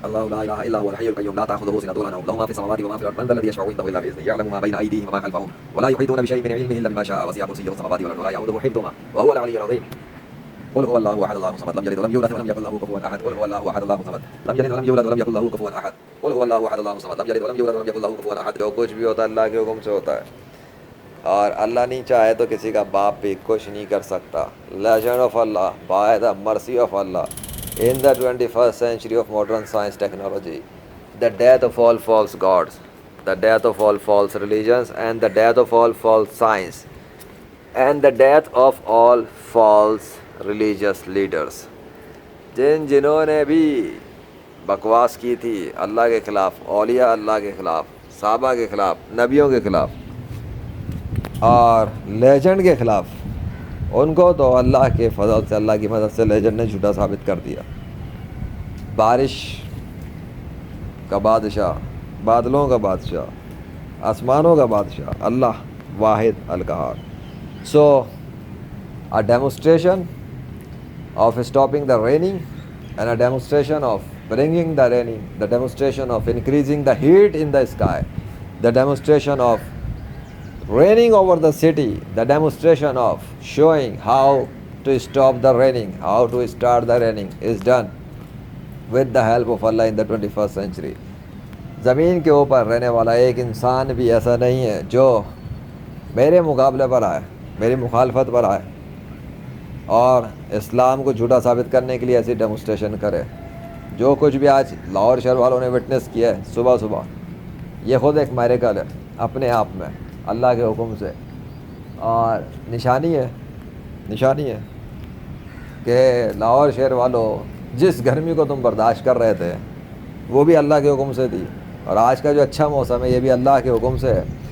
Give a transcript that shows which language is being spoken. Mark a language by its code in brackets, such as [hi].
[ar] الله لا إله إلا هو الحي القيوم لا تأخذه سنة ولا نوم له ما في السماوات وما في الأرض من ذا الذي يشفع عنده إلا بإذنه يعلم ما بين أيديهم وما خلفهم ولا يحيطون بشيء من علمه إلا بما شاء وسع كرسيه السماوات والأرض ولا يؤوده حفظهما وهو العلي العظيم قل هو الله أحد الله الصمد لم يلد ولم يولد ولم يكن له كفوا أحد قل هو الله أحد الله الصمد لم يلد ولم يولد ولم يكن له كفوا أحد قل هو الله أحد الله الصمد لم يلد ولم يولد ولم يكن له كفوا أحد. [ur] جو کچھ بھی ہوتا ہے اللہ کے حکم سے ہوتا ہے، اور اللہ نہیں چاہے تو کسی کا باپ بھی کچھ نہیں کر سکتا. [en] Legend of Allah by the mercy of Allah in the 21st century of modern science technology, the death of all false gods, the death of all false religions, and the death of all false science, and the death of all false religious leaders. [ur] جنہوں نے بھی بکواس کی تھی اللہ کے خلاف، اولیاء اللہ کے خلاف، صحابہ کے خلاف، نبیوں کے خلاف اور لیجنڈ کے خلاف، ان کو تو اللہ کے فضل سے، اللہ کی مدد سے لیجنڈ نے جھوٹا ثابت کر دیا. بارش کا بادشاہ، بادلوں کا بادشاہ، آسمانوں کا بادشاہ اللہ واحد القہار. سو [en] a demonstration of stopping the raining and a demonstration of bringing the raining, the demonstration of increasing the heat in the sky, the demonstration of raining over the city, the demonstration of showing how to stop the raining, how to start the raining is done with the help of Allah in the 21st century. [ur] زمین کے اوپر رہنے والا ایک انسان بھی ایسا نہیں ہے جو میرے مقابلے پر آئے، میری مخالفت پر آئے اور اسلام کو جھوٹا ثابت کرنے کے لیے ایسی ڈیمونسٹریشن کرے. جو کچھ بھی آج لاہور شہر والوں نے وٹنس کیا ہے صبح صبح، یہ خود ایک میریکل ہے اپنے آپ میں اللہ کے حکم سے، اور نشانی ہے کہ لاہور شہر والوں جس گرمی کو تم برداشت کر رہے تھے وہ بھی اللہ کے حکم سے تھی، اور آج کا جو اچھا موسم ہے یہ بھی اللہ کے حکم سے ہے.